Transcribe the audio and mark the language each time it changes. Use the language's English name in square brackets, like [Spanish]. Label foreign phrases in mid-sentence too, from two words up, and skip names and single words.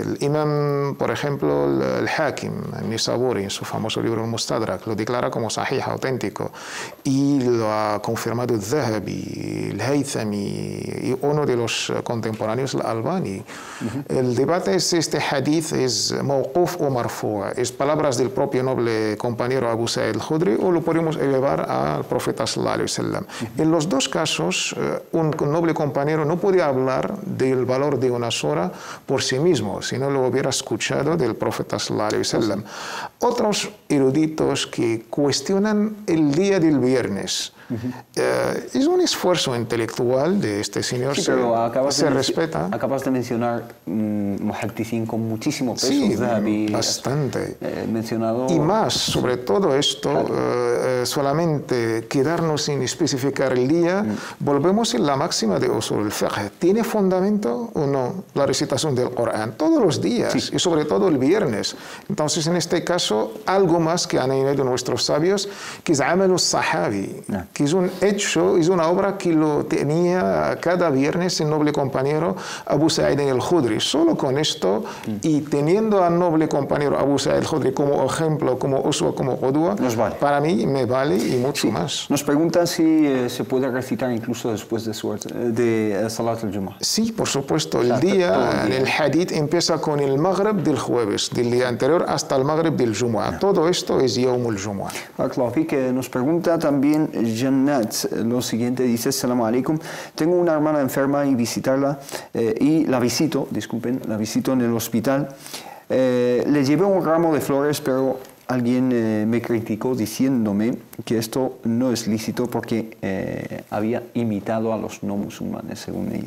[Spanish] El imam, por ejemplo, el Hakim, Nisaburi, en su famoso libro Mustadrak, lo declara como sahih, auténtico, y lo ha confirmado el Zahabi, el Haythami y uno de los contemporáneos, el Albani. El debate es este hadith es mawquf o marfu', es palabras del propio noble compañero Abu Sa'id al-Khudri, o lo podemos elevar al profeta [Arabic] صلى الله عليه وسلم. [Spanish] En los dos casos, un noble compañero no podía hablar del valor de una sura por sí mismo, si no lo hubiera escuchado del profeta [Arabic] صلى الله عليه وسلم. [Spanish] Otros eruditos que cuestionan el día del viernes. Es un esfuerzo intelectual de este señor, sí, pero se respeta. Acabas de mencionar muhaddithin con muchísimo peso. Sí, Zahabi, bastante. Mencionado. Y más, sobre todo esto, solamente quedarnos sin especificar el día, volvemos en la máxima de [Arabic] أصول الفقه. [Spanish] ¿Tiene fundamento o no la recitación del Corán? Todos los días, sí, y sobre todo el viernes. Entonces, en este caso, algo más que han añadido nuestros sabios, que es [Arabic] عمل صحابي, [Spanish] que es un hecho, es una obra que lo tenía cada viernes el noble compañero Abu Sa'id al-Khudri. Solo con esto, y teniendo al noble compañero Abu Sa'id al-Khudri como ejemplo, como uswa, como qudwa, vale. Para mí me vale y mucho más. Nos preguntan si se puede recitar incluso después de [Arabic] صلاة الجمعة. [Spanish] Sí, por supuesto. El día, el hadith empieza con el Maghrib del jueves, del día anterior hasta el Maghrib del Jumu'ah. Todo esto es [Arabic] يوم الجمعة. [Spanish] Nos pregunta también Jannat lo siguiente, dice, [Arabic] السلام عليكم, [Spanish] tengo una hermana enferma y visitarla, y la visito en el hospital. Le llevé un ramo de flores, pero alguien me criticó diciéndome que esto no es lícito porque había imitado a los no musulmanes, según ella.